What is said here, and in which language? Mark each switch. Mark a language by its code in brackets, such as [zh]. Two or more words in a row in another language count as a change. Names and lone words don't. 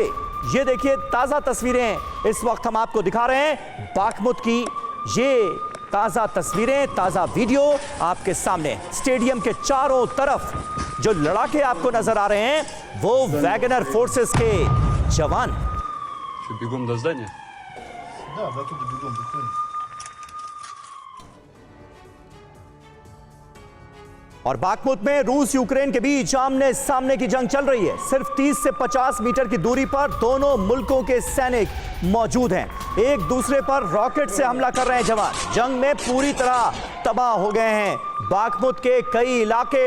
[hi] ये देखिए ताजा तस्वीरें इस वक्त हम आपको दिखा रहे हैं। बाखमुत की ये ताजा तस्वीरें, ताजा वीडियो आपके सामने। स्टेडियम के चारों तरफ जो लड़ाके आपको नजर आ रहे हैं वो वैगनर फोर्सेस के जवान। [ru] Бегом до здания? Да, мы оттуда бегом выходим. [hi] और बाखमुत में रूस यूक्रेन के बीच आमने सामने की जंग चल रही है। सिर्फ 30 से 50 मीटर की दूरी पर दोनों मुल्कों के सैनिक मौजूद हैं। एक दूसरे पर रॉकेट से हमला कर रहे हैं जवान। जंग में पूरी तरह तबाह हो गए हैं बाखमुत के कई इलाके।